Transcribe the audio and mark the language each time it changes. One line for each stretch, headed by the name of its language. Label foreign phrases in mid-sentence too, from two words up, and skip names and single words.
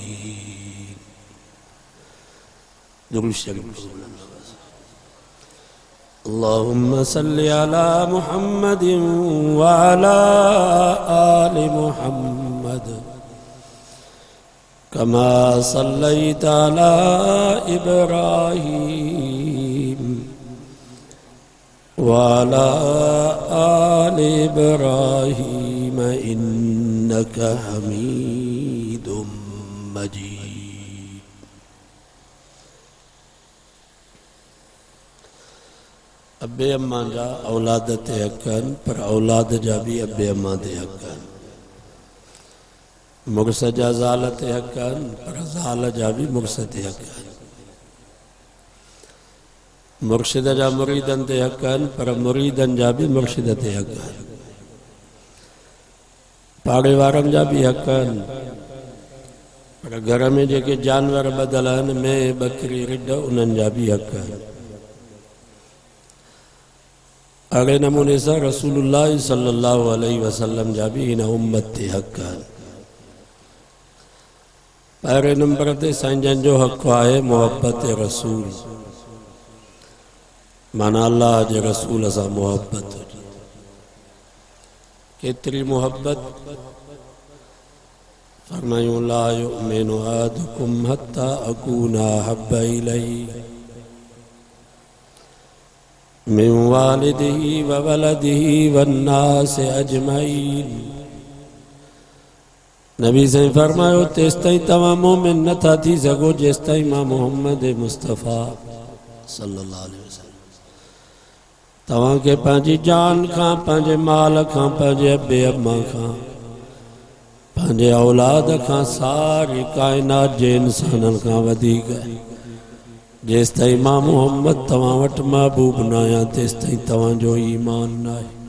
Arabic: اللهم صل على محمد وعلى آل محمد كما صليت على إبراهيم وعلى آل إبراهيم إنك حميد مجيد.
Sindhi: अब्बे अम्मा जा औलाद ते हक़न पर औलाद जा भी अब्बे अम्मा ते हक़न मुर्स जा ज़ाल ते हक़न पर ज़ाल जा भी मुर्स ते हक़न मुर्शिद जा मुरीदन ते हक़न पर मुरीदन जा भी मुर्शिद ते हक़न पाड़े वारन जा भी हक़न पर घर में जेके जानवर बदल आहिनि में बकरी रिढ उन्हनि जा भी हक़न। अड़े नमूने से
Arabic: رسول الله صلى الله عليه وسلم
Sindhi: जा भी इन उम्मत ते हक़ आहिनि। पहिरें नंबर ते साईं जन जो हक़ आहे मोहब्बत रसूल माना अल्लाह जे रसूल सां मोहब्बत हुजे। केतिरी मोहब्बत फरमायूं
Arabic: لا يؤمن أحدكم حتى أكون أحب إليه من والده وولده والناس أجمعين.
Sindhi: नबी से फरमायो तेसिताईं तव्हां मोमिन नथा थी सघो जेसिताईं मां मोहम्मद मुस्तफ़ा
Arabic: صلى الله عليه وسلم
Sindhi: तव्हांखे पंहिंजी जान खां पंहिंजे माल खां पंहिंजे अब्बे अम्मा खां पंहिंजे औलाद खां सारी काइनात जे इंसाननि खां वधीक जेसिताईं मां मोहम्मद तव्हां वटि महबूब न आहियां तेसिताईं तव्हांजो ईमान न आहे।